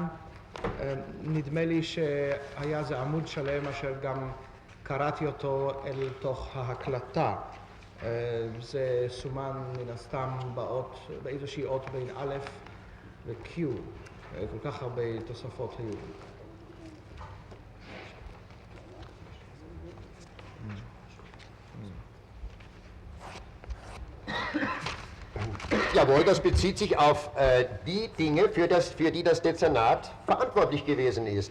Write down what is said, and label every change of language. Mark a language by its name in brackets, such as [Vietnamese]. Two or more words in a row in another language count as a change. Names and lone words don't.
[Hebrew] נדמה לי שהיה זה עמוד שלם אשר גם קראתי אותו אל תוך ההקלטה. זה סומן מן הסתם באיזושהי אות בין א' ו-Q. כל כך הרבה תוספות היו. [German] Jawohl, das bezieht sich auf die Dinge, für die das Dezernat verantwortlich gewesen ist.